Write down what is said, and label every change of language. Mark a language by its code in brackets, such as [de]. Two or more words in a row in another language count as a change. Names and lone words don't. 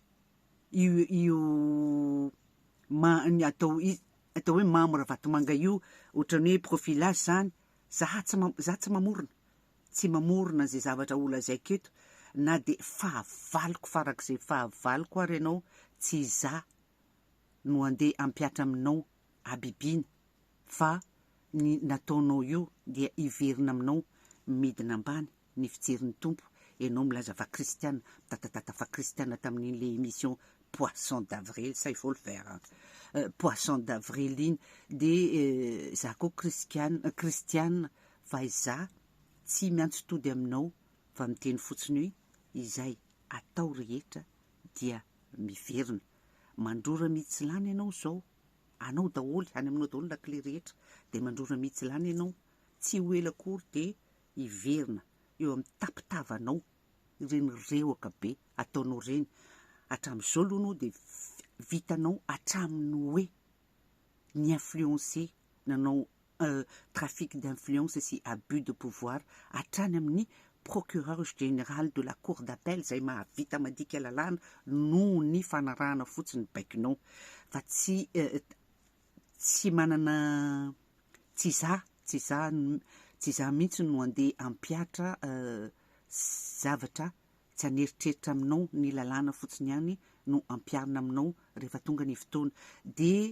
[mg] atao hoe Mamy Ravatomanga io ohatrany hoe profilage zany za tsy mamorona zay zavatra olazaiko eto na dia fahavaloko farak'izay fahavaloko ary ianao tsy za no andeha ampiatra aminao abibiny fa ny nataonao io dia iverina aminao midina ambany ny fijerin'ny tompo ianao milaza fa kristiana tatatata fa kristiana tamin'ile [fr] émission Poisson d'avril ça il faut le faire Poisson d'avril [mg] iny dia za koa kristiana fa iza tsy miantso tody aminao fa miteny fotsiny hoe izay atao rehetra dia miverina mandrora mihitsy lany ianao zao anao daholy any aminao daholy lakile rehetra dia mandrora mihitsy lany ianao tsy ho ela akory dia iverina eo amin'ny tapitavanao ireny reoaka be ataonao reny hatramin'izao aloha anao dia vitanao hatraminy hoe ny influencer nanao [fr] trafic d'influence [mg] sy [fr] abus de pouvoir [mg] hatrany amin'ny [fr] procureur général de la cour d'appel [mg] izay mahavita madika lalàna noho ny fanarahana fotsiny baikinao fa tsy manana tsy za mihitsy no andeha ampiatra zavatra tsy haneritreritra aminao ny lalàna fotsiny ihany no ampiarina aminao rehefa tonga ny fotoana dia